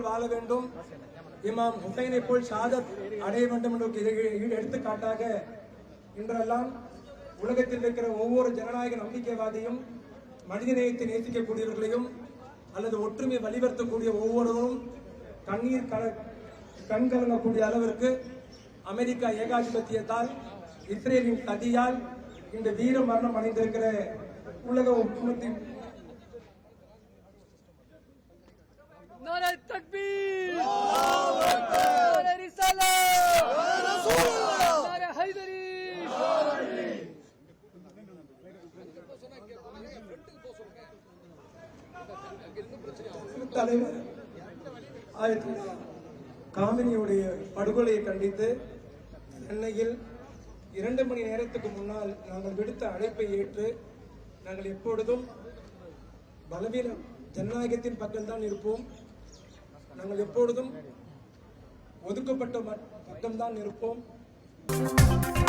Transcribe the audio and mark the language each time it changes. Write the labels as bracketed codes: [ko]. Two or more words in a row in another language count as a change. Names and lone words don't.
[ta] வாழ வேண்டும், இமாம் ஹுசைனை போல் ஷாதத் அடைய வேண்டும் என்று எடுத்துக்காட்டாக இன்றெல்லாம் உலகத்தில் இருக்கிற ஒவ்வொரு ஜனநாயக நம்பிக்கைவாதியும் மனிதநேயத்தை நேசிக்கக்கூடியவர்களையும் அல்லது ஒற்றுமை வலியுறுத்தக்கூடிய ஒவ்வொருவரும் கண்கலங்கக்கூடிய அளவிற்கு அமெரிக்கா ஏகாதிபத்தியத்தால் இஸ்ரேலின் சதியால் இந்த வீர மரணம் அடைந்திருக்கிற உலக ஒற்றுமத்தின் [ur] نعرۂ تکبیر، نعرۂ رسالت، نعرۂ حیدری. [ta] தலைவர் ஆயத்துல்லா காமினியுடைய படுகொலையை கண்டித்து சென்னையில் 2 மணி நேரத்துக்கு முன்னால் நாங்கள் விடுத்த அழைப்பை ஏற்று நாங்கள் எப்பொழுதும் பலவீன ஜனநாயகத்தின் பக்கம்தான் இருப்போம், நாங்கள் எப்பொழுதும் ஒதுக்கப்பட்ட பக்கம்தான் இருப்போம்.